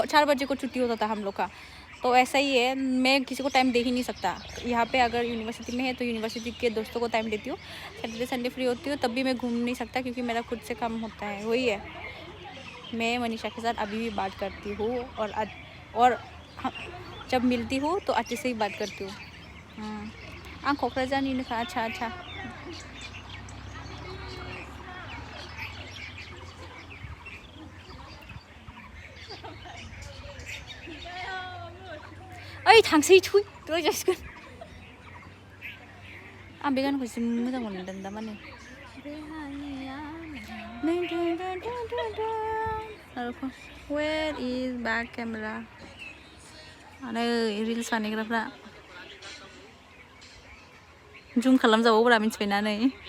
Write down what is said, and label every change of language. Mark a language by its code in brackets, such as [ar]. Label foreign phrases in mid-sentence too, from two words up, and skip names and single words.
[hi] 4 बजे को छुट्टी होता था हम लोग का तो ऐसा ही है मैं किसी को टाइम दे ही नहीं सकता यहाँ पे अगर यूनिवर्सिटी में है तो यूनिवर्सिटी के दोस्तों को टाइम देती हूँ सैटरडे संडे फ्री होती हूँ तब भी मैं घूम नहीं सकता क्योंकि मेरा खुद से काम होता है वही है मैं मनीषा के साथ अभी भी बात करती हूँ और जब मिलती हूँ तो अच्छे से ही बात करती हूँ [brx] आं क'क्राझारनिनोखा [hi] अच्छा [brx] ओइ थांसै थुइ दहाय जासिगोन आं बे गानखौ एसे मोजां मोनदों दा माने [en] where is back camera [brx] नै रिल्स बानायग्राफ्रा जुम खालामजाबावोब्रा मिथिबायना नै